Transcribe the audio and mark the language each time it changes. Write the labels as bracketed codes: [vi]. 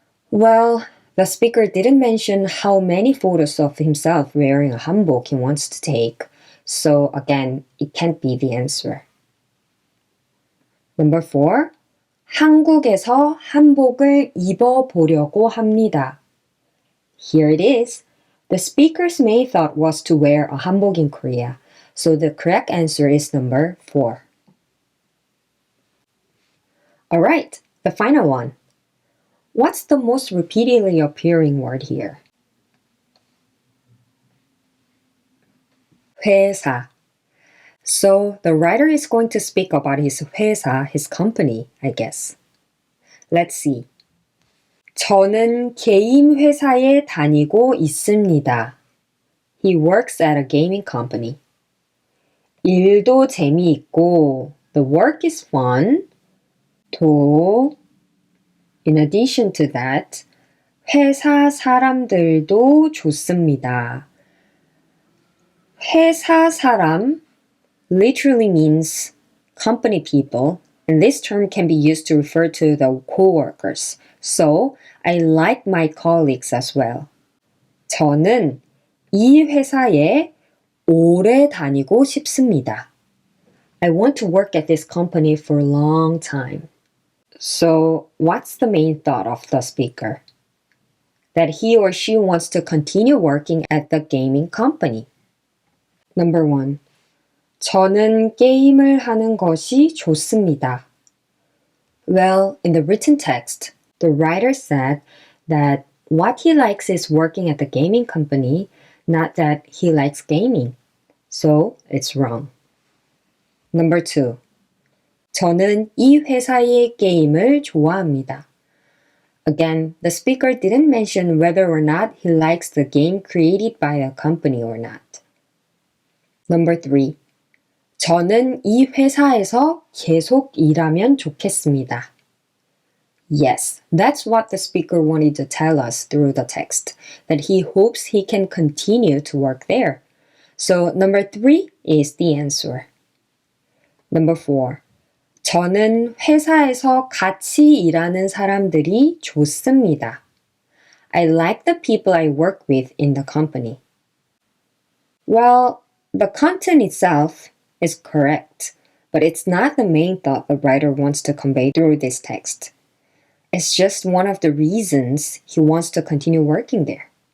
[en] Well, the speaker didn't mention how many photos of himself wearing a hanbok he wants to take, so again, it can't be the answer. Number 4. [ko] 한국에서 한복을 입어보려고 합니다. [en] Here it is. The speaker's main thought was to wear a hanbok in Korea, so the correct answer is number 4. Alright, the final one. What's the most repeatedly appearing word here? [ko] 회사. [en] So the writer is going to speak about his 회사, his company, I guess. Let's see. [ko] 저는 게임 회사에 다니고 있습니다. [en] He works at a gaming company. [ko] 일도 재미있고, [en] the work is fun. 또, in addition to that, [ko] 회사 사람들도 좋습니다. [en] 회사 사람 literally means company people, and this term can be used to refer to the co-workers. So, I like my colleagues as well. [ko] 저는 이 회사에 오래 다니고 싶습니다. [en] I want to work at this company for a long time. So, what's the main thought of the speaker? That he or she wants to continue working at the gaming company. Number 1. [ko] 저는 게임을 하는 것이 좋습니다. [en] Well, in the written text, the writer said that what he likes is working at the gaming company, not that he likes gaming. So, it's wrong. Number 2. [ko] 저는 이 회사의 게임을 좋아합니다. [en] Again, the speaker didn't mention whether or not he likes the game created by a company or not. Number 3. [ko] 저는 이 회사에서 계속 일하면 좋겠습니다. [en] Yes, that's what the speaker wanted to tell us through the text, that he hopes he can continue to work there. So number 3 is the answer. Number 4. [ko] 저는 회사에서 같이 일하는 사람들이 좋습니다. [en] I like the people I work with in the company. Well, the content itself is correct, but it's not the main thought the writer wants to convey through this text. It's just one of the reasons he wants to continue working there.